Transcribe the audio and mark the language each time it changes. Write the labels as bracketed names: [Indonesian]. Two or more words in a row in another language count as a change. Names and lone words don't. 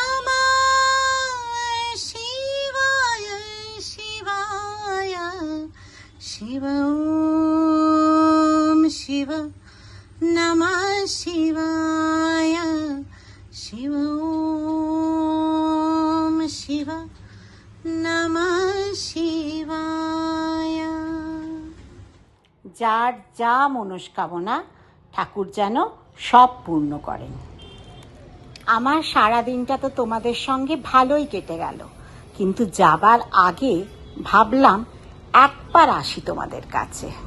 [Sanskrit] নমঃ শিবায়, শিবায়, শিব শিব নমঃ শিবায়, শিব শিব নমঃ শিবায়। [Bangla] যার যা মনস্কামনা ঠাকুর যেন সব পূর্ণ করেন। আমার সারা দিনটা তো তোমাদের সঙ্গে ভালোই কেটে গেল, কিন্তু যাবার আগে ভাবলাম একবার আসি তোমাদের কাছে।